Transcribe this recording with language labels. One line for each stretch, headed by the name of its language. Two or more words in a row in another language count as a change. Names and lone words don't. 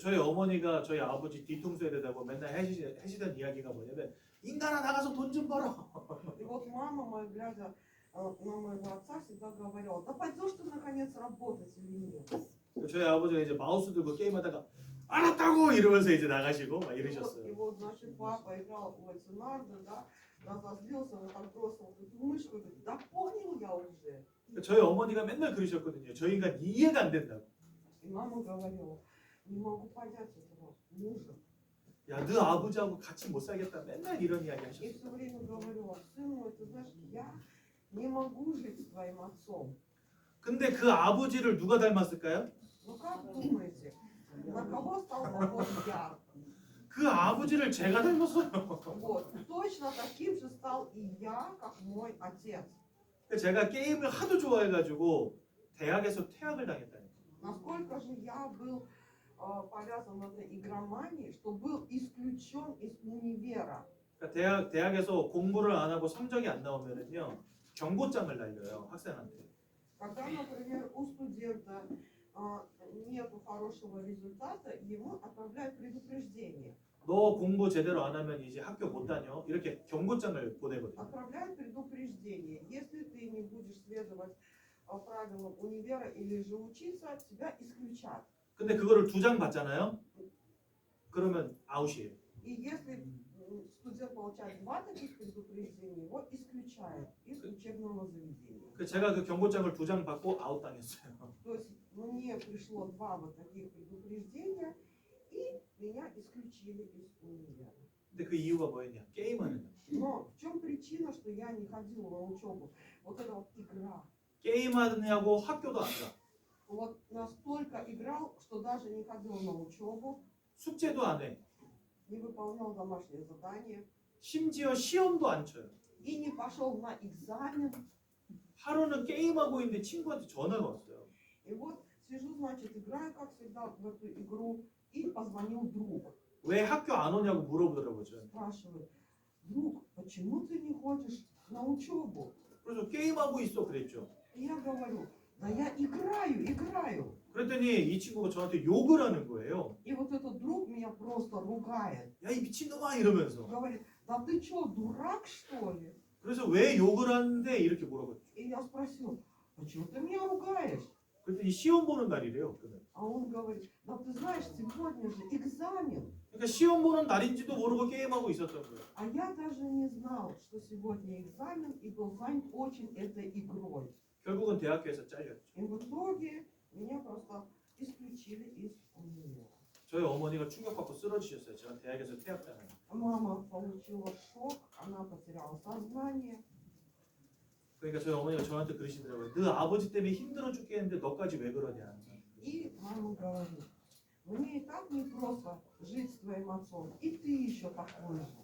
Korean: 저희 어머니가 저희 아버지 뒤통수에 대다고 맨날 하시던 이야기가 뭐냐면 인간아 나가서 돈 좀 벌어.
Russian: И вот мама моя, глядя на моего отца, всегда говорила: да пойдешь ты наконец работать или нет?
Korean: 저희 아버지가 이제 마우스 들고 게임하다가 알았다고 이러면서 이제 나가시고 막
Russian: И
Korean: 이러셨어요.
Russian: вот, значит, папа играл в эти нарды, да, разозлился, он там бросил эту мышку, и говорит: да понял я уже.
Korean: 저희 어머니가 맨날 그러셨거든요. 저 인간 이해가 안 된다고.
Russian: И мама говорила: не могу понять этого мужа.
Korean: 야, 너 아버지하고 같이 못 살겠다. 맨날 이런 이야기
Russian: И
Korean: 하셨어요.
Russian: все время говорила: сын мой, ты знаешь, я не могу жить с твоим отцом.
Korean: 근데 그 아버지를 누가 닮았을까요?
Russian: Ну как думаете, на кого стал похож я?
Korean: 그 아버지를 제가 닮았어요.
Russian: Вот, точно таким же стал и я, как мой отец.
Korean: 제가 게임을 하도 좋아해가지고 대학에서 퇴학을 당했다니까.
Russian: Насколько же я был повязан в этой игромании, что был исключен из универа.
Korean: 그러니까 대학에서 공부를 안 하고 성적이 안 나오면은요 경고장을 날려요 학생한테.
Russian: Когда, например, у студента нет хорошего результата, ему отправляют предупреждение.
Korean: 너 공부 제대로 안 하면 이제 학교 못 다녀. 이렇게 경고장을 보내거든요.
Russian: Отправляют предупреждение. Если ты не будешь следовать правилам универа или же учиться, тебя исключат.
Korean: 근데 그거를 2장 받잖아요. 그러면 아웃이에요.
Russian: И если студент получает 2 таких предупреждения, его исключают из учебного заведения.
Korean: 그래서 제가 그 경고장을 2장 받고 아웃 당했어요.
Russian: То есть мне пришло 2 вот таких предупреждения, и исключили из универа.
Korean: 근데 그 이유가 뭐였냐? 게임하는 거.
Russian: Но в чем причина, что я не ходила на учебу? Вот эта вот игра.
Korean: 게임하느냐고 학교도 안 가.
Russian: Вот настолько играл, что даже не ходил на учебу,
Korean: 숙제도 안 해.
Russian: не выполнял домашние задания
Korean: 심지어 시험도 안 쳐요.
Russian: и не пошел на экзамен.
Korean: 하루는 게임하고 있는데 친구한테 전화가 왔어요.
Russian: И вот сижу, значит, играю, как всегда, в эту игру, и позвонил друг.
Korean: 왜 학교 안 오냐고 물어보더라고요.
Russian: Спрашивает, друг, почему ты не ходишь на учебу?
Korean: 그래서 게임하고 있어 그랬죠.
Russian: И я говорю, да я играю.
Korean: 그랬더니 이 친구가 저한테 욕을 하는 거예요.
Russian: И вот этот друг меня просто ругает.
Korean: 야 이 미친놈아 이러면서.
Russian: Говорит, да ты что, дурак что ли?
Korean: 그래서 왜 욕을 하는데 이렇게 물어봤죠.
Russian: И я спросил, почему ты меня ругаешь?
Korean: 그랬더니 시험 보는 날이래요. 그날.
Russian: А он говорит, да ты знаешь, сегодня же экзамен.
Korean: 그러니까 시험 보는 날인지도 모르고 게임하고 있었던 거예요.
Russian: А я даже не знал, что сегодня экзамен, и был занят очень этой игрой.
Korean: 결국은 대학교에서 잘렸죠.
Russian: И в итоге меня просто исключили из универа.
Korean: 저희 어머니가 충격받고 쓰러지셨어요. 제가 대학에서 퇴학당한.
Russian: Мама получила шок, она потеряла сознание.
Korean: 그러니까 저희 어머니가 저한테 그러시더라고요. 너 아버지 때문에 힘들어 죽겠는데 너까지 왜 그러냐.
Russian: И мама говорит, мне и так не просто жить с твоим отцом, и ты еще такой же.